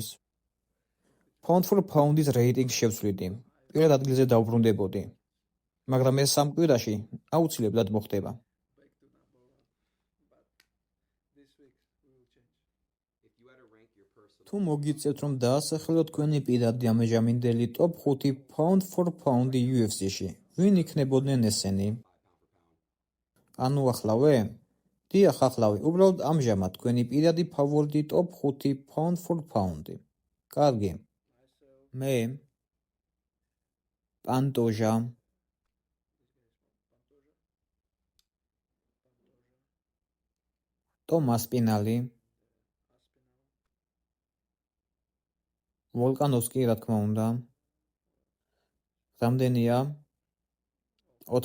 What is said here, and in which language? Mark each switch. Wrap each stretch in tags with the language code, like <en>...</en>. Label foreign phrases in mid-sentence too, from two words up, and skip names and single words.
<en>Pound for pound-</en> <ka>ის რეიტინგს შევცვლიდი. პირველ ადგილზე დავბრუნდებოდი. მაგრამ ეს სამ კვირაში აუცილებლად მოხდება. თუ მოგიწევთ, რომ დაასახელოთ თქვენი პირადი ამაჟამინდელი</ka> <en>top 5 pound for pound-</en> <ka>ი UFC-ში, ვინ იქნებოდნენ ესენი? ანუ ახლავე? დიახ, ახლავე. უბრალოდ ამჟამად თქვენი პირადი ფავორიტი</ka> <en>top 5 pound for pound-</en> <ka>ი. კარგი. მე პანტოჟა ტომას პინალი ვოლკანოვსკი რა თქმა უნდა რამდენია 4-ია ხო?</ka>